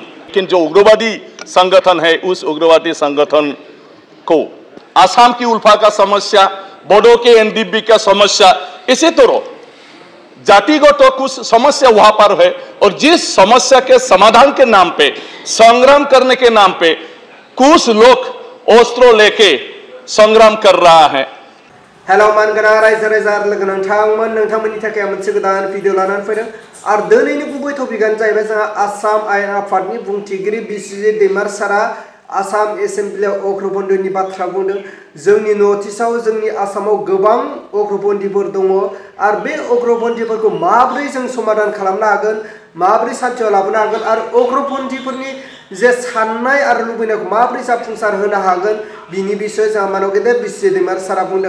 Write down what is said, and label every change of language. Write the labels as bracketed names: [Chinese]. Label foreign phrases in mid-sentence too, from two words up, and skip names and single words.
[Hindi] लेकिन जो उग्रवादी संगठन है, उस उग्रवादी संगठन को आसाम की उल्फा का समस्या, बोडो के एनडीबी का समस्या, इसी तरह जातिगत तो कुछ समस्या वहां पर है। और जिस समस्या के समाधान के नाम पे, संग्राम करने के नाम पे कुछ लोग अस्त्र लेके संग्राम कर रहा है। [Bodo] हेलो मानगोनां रायजो राजा लोगो नोंथांमोननि थाखाय मोनसे गोदान भिडिअ लानानै फैदों आरो दिनैनि गुबै टपिकआनो जाहैबाय जोंहा आसाम आयेन आफादनि बुंथिगिरि बिस्वजित दैमारसारा आसाम एसेम्ब्लियाव अग्रपन्थीनि बाथ्रा बुंदों। जोंनि नर्थ इस्टआव जोंनि आसामाव गोबां अग्रपन्थीफोर दङ आरो बे अग्रपन्थीफोरखौ माबोरै जों समाधान खालामनो हागोन, माबोरै सान्थियाव लाबोनो हागोन आरो अग्रपन्थीफोरनि जे साननाय आरो लुबैनायखौ माबोरै जाफुंसार होनो हागोन बिनि बिसय जोंहा मानव गेदेर बिस्वजित दैमारसारा बुंदों।